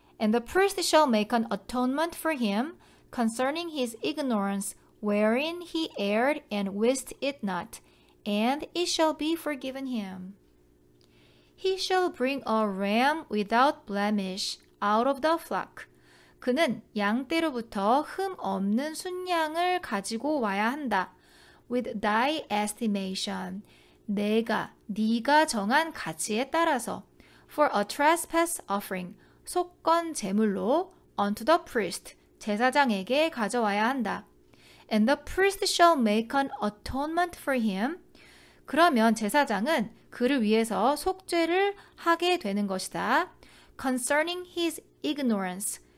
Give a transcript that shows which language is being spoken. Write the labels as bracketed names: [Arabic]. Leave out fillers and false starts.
[English] And the priest shall make an atonement for him concerning his ignorance wherein he erred and wist it not, and it shall be forgiven him. He shall bring a ram without blemish out of the flock. [Korean] 그는 양떼로부터 흠 없는 순양을 가지고 와야 한다. [English] With thy estimation. [Korean] 네가 정한 가치에 따라서. [English] For a trespass offering. [Korean] 속건 제물로 [English] unto the priest. [Korean] 제사장에게 가져와야 한다. [English] And the priest shall make an atonement for him. [Korean] 그러면 제사장은 그를 위해서 속죄를 하게 되는 것이다. [English] Concerning his ignorance.